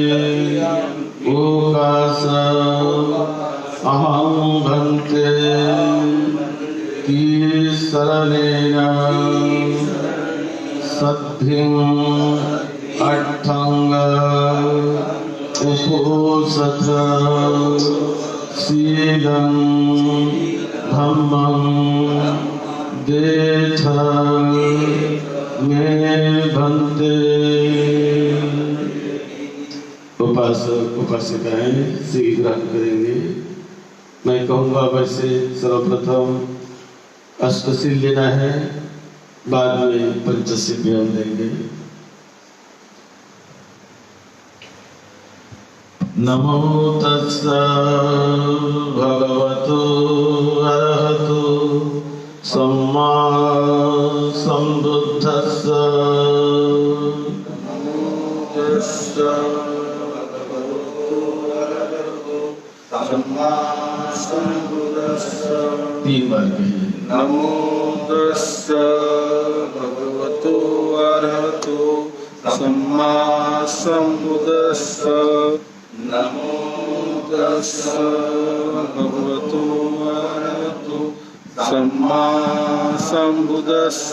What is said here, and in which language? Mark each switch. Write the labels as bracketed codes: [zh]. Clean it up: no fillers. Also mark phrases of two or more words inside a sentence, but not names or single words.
[pi] ओकास अहं भन्ते तीसरणेन सद्धिं अट्ठंग उपोषथ शीलं धम्मं देथ मे भन्ते। [hi] उपासक उपासिकाएं शील ग्रहण करेंगे। मैं कहूँगा वैसे सर्वप्रथम अष्टशील लेना है, बाद में पंचशील भी हम लेंगे। [pi] नमो तस्स भगवतो अरहतो सम्मा सम्बुद्धस्स। [hi] तीन बार कहिए। [pi] नमो तस्स भगवतो अरहतो सम्मा सम्बुद्धस्स। नमो तस्स भगवतो अरहतो सम्मा सम्बुद्धस्स।